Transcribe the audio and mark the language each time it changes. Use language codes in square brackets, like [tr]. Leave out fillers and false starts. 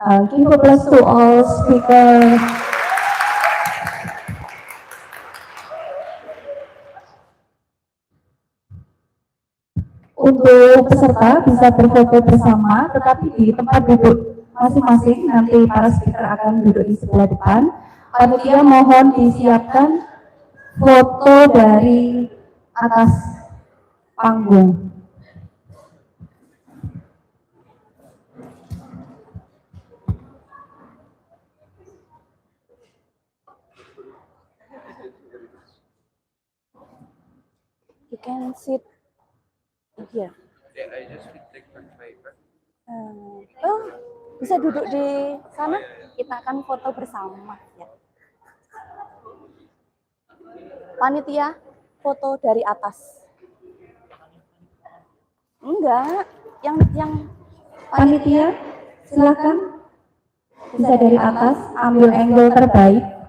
[en] Give applause to all speakers. [id] Untuk peserta bisa berfoto bersama, tetapi di tempat duduk masing-masing nanti para speaker akan duduk di sebelah depan. Panitia mohon disiapkan foto dari atas panggung. [en] You can sit here. Yeah, I just will take my paper. [id] Oh, bisa duduk di sana. Kita akan foto bersama ya. Panitia, foto dari atas. Enggak, yang Panitia, silakan bisa dari atas ambil angle terbaik.